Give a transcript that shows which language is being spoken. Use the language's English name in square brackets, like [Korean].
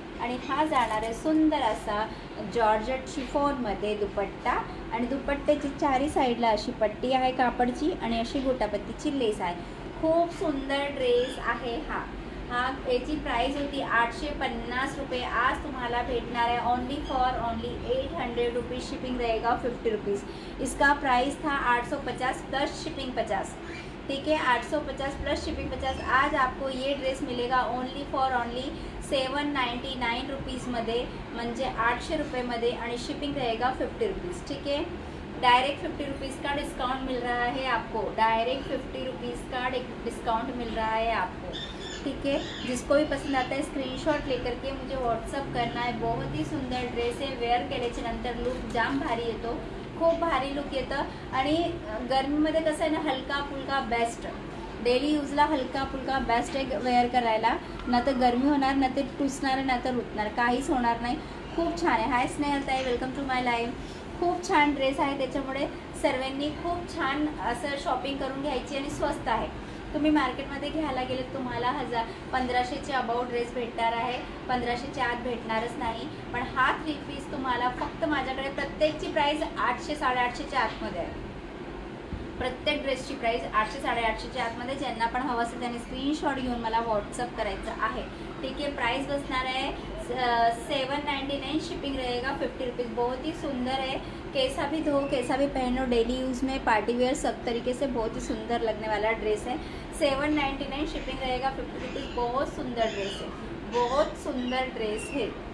[Marathi] आणि हा जाणार आहे सुंदर असा जॉर्जेट शिफॉनमध्ये दुपट्टा. आणि दुपट्ट्याची चारी साईडला अशी पट्टी आहे कापडची आणि अशी गोटापत्तीची लेस आहे. खूप सुंदर ड्रेस आहे हा. याची प्राइस होती 850 रुपये. आज तुम्हाला भेटणार आहे ओनली 800 रुपीज़. [Hindi] शिपिंग रहेगा 50 रुपीज़. इसका प्राइस था 850 प्लस शिपिंग 50. ठीक है, 850 प्लस शिपिंग 50. आज आपको ये ड्रेस मिलेगा ओनली 799 रुपीज़मध्ये, [Marathi] म्हणजे 800 रुपये आणि [Hindi] शिपिंग रहेगा 50 रुपीज़. ठीक है, डायरेक्ट 50 रुपीज़ का डिस्काउंट मिल रहा है आपको. डायरेक्ट 50 रुपीज़ का डिस्काउंट मिल रहा है आपको. ठीक है, जिसको भी पसंद आता है स्क्रीनशॉट लेकर के मुझे व्हॉट्सअप करना है. बहुत ही सुंदर [Marathi] ड्रेस आहे. वेअर केल्याच्या नंतर लुक जाम भारी येतो. खूप भारी लुक येतं. आणि गरमीमध्ये कसं आहे ना, हलका फुलका बेस्ट. डेली यूजला हलका फुलका बेस्ट आहे वेअर करायला. ना तर गरमी होणार, ना तर टुसणार, ना तर रुतणार, काहीच होणार नाही. खूप छान आहे. हाय Snehaltai, [English] Welcome to my live. [Marathi] खूप छान ड्रेस आहे. त्याच्यामुळे सर्वांनी खूप छान असं शॉपिंग करून घ्यायची. आणि स्वस्त आहे. तुम्ही मार्केटमध्ये घ्यायला गेले तुम्हाला 1500चे अबाउट ड्रेस भेटणार आहे. 1500च्या आत भेटणारच नाही. पण हा 3 पीस तुम्हाला फक्त माझ्याकडे प्रत्येकची प्राइस 800 850च्या आतमध्ये आहे. प्रत्येक ड्रेसची प्राइस 800 850च्या आतमध्ये. ज्यांना पण हवं असेल त्यांनी स्क्रीनशॉट घेऊन मला व्हॉट्सअप करायचं आहे. [Hindi] ठीक है, प्राइस बसणार है 799, शिपिंग रहेगा 50 रुपीज़. बहुत ही सुंदर है, कैसा भी धो कैसा भी पहनो, डेली यूज़ में पार्टी वेयर सब तरीके से बहुत ही सुंदर लगने वाला ड्रेस है. 799, शिपिंग रहेगा 50 रुपीज़. बहुत सुंदर ड्रेस है, बहुत सुंदर ड्रेस है.